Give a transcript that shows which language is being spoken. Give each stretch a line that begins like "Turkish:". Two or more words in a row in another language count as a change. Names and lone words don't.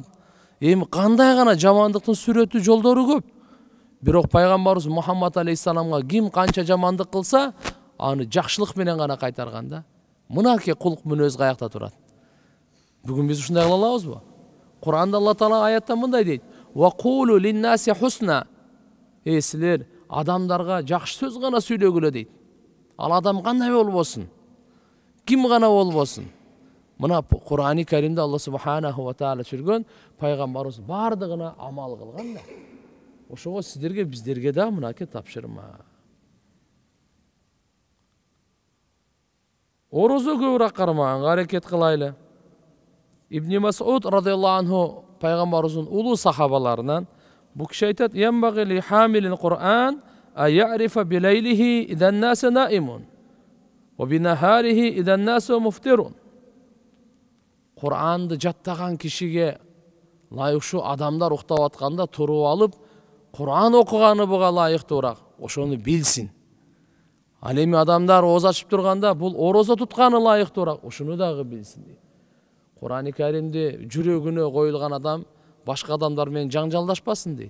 Kyrgyz: Эми кандай гана жамандыктын сүрөтү, жолдору көп. Бирок пайгамбарыбыз Мухаммад алейхиссаламга ким канча жамандык кылса, аны жакшылык менен гана кайтарган да. Мынакей кулк мүнөз каякта турат. Бүгүн биз ушундай кыла алабызбы? Кур'анда Алла Таала аятта мындай дейт:
Arabic: "وقولوا للناس حسنا."
Kyrgyz: Силер адамдарга жакшы сөз гана сүйлөгүлө дейт. Ал адам кандай болбосун? Ким гана болбосун? Мына Кур'ан-ы Каримде Алла
Arabic: سبحانه وتعالى
Kyrgyz: сүргөн, пайгамбарыбыз бардыгына амал кылган да. Ошого сиздерге, биздерге да мынакей тапшырма. Орозо көбүрөөк кармаганга аракет кылайлы.
Arabic: Ибн Мас'уд رضي الله عنه
Kyrgyz: пайгамбарыбыздын улуу сахабаларынан бу киши айтат:
Arabic: "ينبغي لحامل القرآن أن يعرف بليله إذ الناس نائمون وبنهاره إذ الناس مفطرون."
Kyrgyz: Кур'анды жаттаган кишиге лайык ушу адамдар уктап атканда туруп алып, Кур'ан окуганы буга лайыктуураак, ошону билсин. Ал эми адамдар ооз ачып турганда бул орозо тутканы лайыктуураак, ошону дагы билсин дейт. Кур'ан-ы Каримди жүрөгүнө коюлган адам башка адамдар менен жаңжалдашпасын дейт.